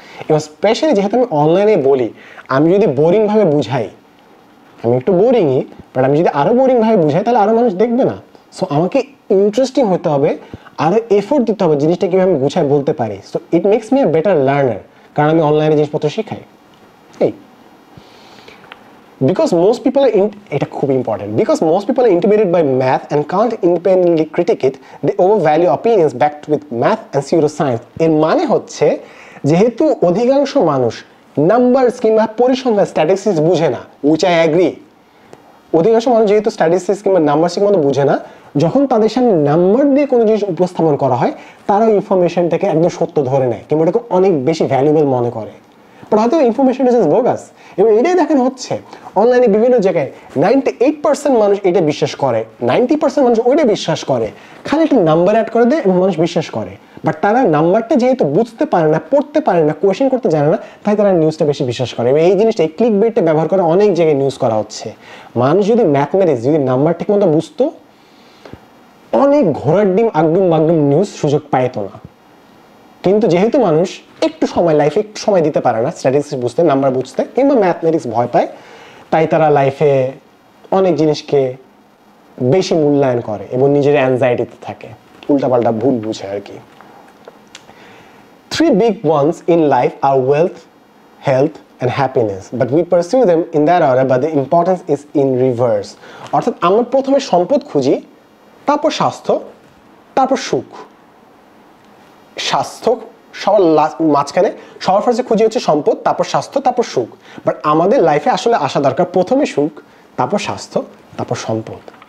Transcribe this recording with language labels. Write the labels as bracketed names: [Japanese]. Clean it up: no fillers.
[Bangla] এবং স্পেশালি যেহেতু আমি অনলাইনে বলি, আমি যদি বোরিংভাবে বুঝাই, আমি একটু বোরিংই, বাট আমি যদি আরও বোরিংভাবে বুঝাই তাহলে আরও মানুষ দেখবে না। সো আমাকে ইন্টারেস্টিং হতে হবে, আরও এফোর্ট দিতে হবে জিনিসটা কীভাবে আমি গুছায় বলতে পারি। So [English] it makes me a better learner, [Bangla] কারণ আমি অনলাইনে জিনিসপত্র শিখাই। এই [English] because most people are [Bangla] এটা খুব important, [English] because most people are intimidated by math and can't independently critique it, they overvalue opinions backed with math and pseudoscience. [Bangla] এর মানে হচ্ছে যেহেতু অধিকাংশ মানুষ নাম্বারস কিংবা পরিসংখ্যান স্ট্যাটিস্টিক্স বুঝে না, [English] which I agree, [Bangla] অধিকাংশ মানুষ যেহেতু স্ট্যাটিস্টিক্স কিংবা নাম্বার ঠিক মতো বুঝে না, যখন তাদের সামনে নাম্বার দিয়ে কোনো জিনিস উপস্থাপন করা হয় তারা ইনফরমেশনটাকে একদম সত্য ধরে নেয় কিংবা এটাকে অনেক বেশি ভ্যালুয়েবল মনে করে। বাট হয়তো [English] Information is bogus. [Bangla] এবং এটাই দেখেন হচ্ছে অনলাইনে বিভিন্ন জায়গায় 98% মানুষ এটা বিশ্বাস করে, 90% মানুষ ওইটা বিশ্বাস করে, খালি একটা নাম্বার অ্যাড করে দেয় এবং মানুষ বিশ্বাস করে। বাট তারা নাম্বারটা যেহেতু বুঝতে পারে না, পড়তে পারে না, কোয়েশ্চেন করতে জানে না, তাই তারা নিউজটা বেশি বিশ্বাস করে। এবং এই জিনিসটা, এই ক্লিক বেটটা ব্যবহার করে অনেক জায়গায় নিউজ করা হচ্ছে। মানুষ যদি ম্যাথমেটিক্স, যদি নাম্বার ঠিক মতো বুঝতো, অনেক ঘোড়ার ডিম আগডুম বাগডুম নিউজ সুযোগ পাইতো না। কিন্তু যেহেতু মানুষ একটু সময়, লাইফে একটু সময় দিতে পারে না স্ট্যাটিস্টিক্স বুঝতে, নাম্বার বুঝতে কিংবা ম্যাথমেটিক্স ভয় পায়, তাই তারা লাইফে অনেক জিনিসকে বেশি মূল্যায়ন করে এবং নিজের অ্যাংজাইটিতে থাকে, উল্টাপাল্টা ভুল বুঝে আর কি। [English] 3 big ones in life are wealth, health and happiness, but we pursue them in that order, but the importance is in reverse. [Bangla] অর্থাৎ আমরা প্রথমে সম্পদ খুঁজি, তারপর স্বাস্থ্য, তারপর সুখ। স্বাস্থ্য সবার মাঝখানে, সবার ফার্স্টে খুঁজি হচ্ছে সম্পদ, তারপর স্বাস্থ্য, তারপর সুখ। বাট আমাদের লাইফে আসলে আসা দরকার প্রথমে সুখ, তারপর স্বাস্থ্য, তারপর সম্পদ।